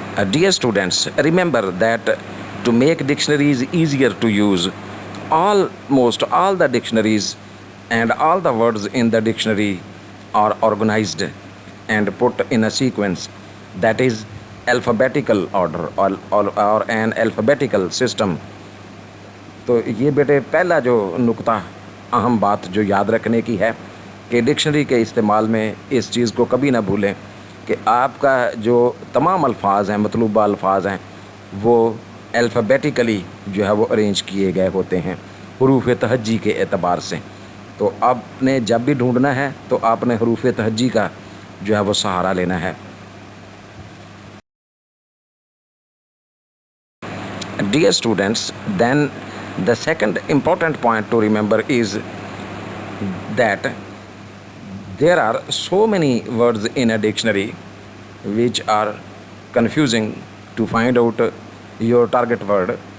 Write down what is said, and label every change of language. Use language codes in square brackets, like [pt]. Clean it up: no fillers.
[en] Dear students, remember that to make dictionaries easier to use, almost all the dictionaries and all the words in the dictionary are organized and put in a sequence, that is alphabetical order or an alphabetical system. [ur] تو یہ بیٹے پہلا جو نقطہ اہم بات جو یاد رکھنے کی ہے کہ ڈکشنری کے استعمال میں اس چیز کو کبھی نہ بھولیں کہ آپ کا جو تمام الفاظ ہیں، مطلوبہ الفاظ ہیں، وہ الفابیٹیکلی جو ہے وہ ارینج کیے گئے ہوتے ہیں حروف تہجی کے اعتبار سے. تو آپ نے جب بھی ڈھونڈنا ہے تو آپ نے حروف تہجی کا جو ہے وہ سہارا لینا ہے. [en] Dear students, then the second important point to remember is that there are so many words in a dictionary which are confusing to find out your target word.